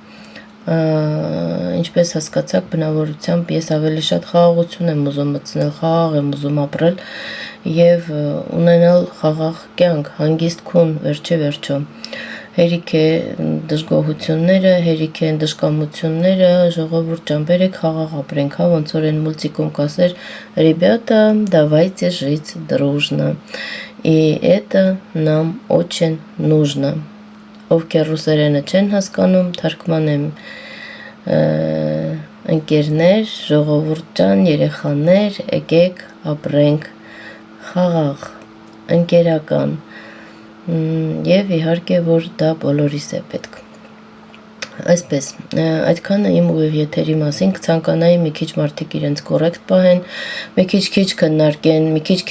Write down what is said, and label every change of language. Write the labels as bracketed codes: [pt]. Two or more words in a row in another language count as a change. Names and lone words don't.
[hy] Ինչպես հասկացաք, բնավորությամբ ես ավելի շատ խաղաղություն եմ ուզում մտցնել, խաղաղ եմ ուզում ապրել եւ ունենալ խաղաղ կյանք, հանգիստ քուն, վերջը։ Հերիք է դժգոհությունները, հերիք են դժկամությունները, ժողովուրդ ջան, բերեք խաղաղ ապրենք, հա ոնց որ այն մուլտիկում կասեր, [ru] ребята, давайте жить дружно. И это нам очень нужно. [hy] Ովքեր ռուսերենը չեն հասկանում, թարգմանեմ ընկերներ, ժողովուրդ ջան, երեխաներ, եկեք ապրենք խաղաղ, ընկերական եւ իհարկե որ դա բոլորիս է պետք։ Այսպես, այդքանը իմ ուղիղ եթերի մասին, կցանկանայի մի քիչ մարդիկ իրենց կոռեկտ պահեն, մի քիչ քննարկեն, մի քիչ